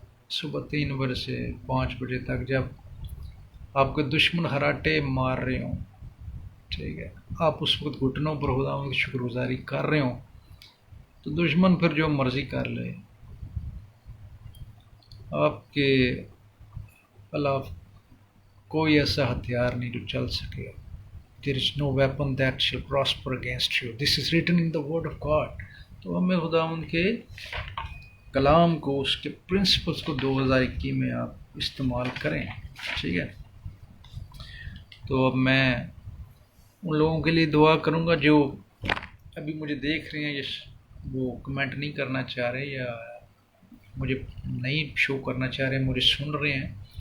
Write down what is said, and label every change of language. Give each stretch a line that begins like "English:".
Urdu: صبح 3 بجے سے 5 بجے تک جب آپ کے دشمن ہراٹے مار رہے ہوں، ٹھیک ہے، آپ اس وقت گھٹنوں پر خداوند کی شکر گزاری کر رہے ہوں، تو دشمن پھر جو مرضی کر لے، آپ کے خلاف کوئی ایسا ہتھیار نہیں جو چل سکے.
English: There is no weapon that shall prosper against you. This is written in the word of God.
Urdu: تو ہمیں خداوند کے کلام کو، اس کے پرنسپلز کو 2021 میں آپ استعمال کریں. ٹھیک ہے. تو اب میں ان لوگوں کے لیے دعا کروں گا جو ابھی مجھے دیکھ رہے ہیں، وہ کمنٹ نہیں کرنا چاہ رہے یا مجھے نہیں شو کرنا چاہ رہے، مجھے سن رہے ہیں.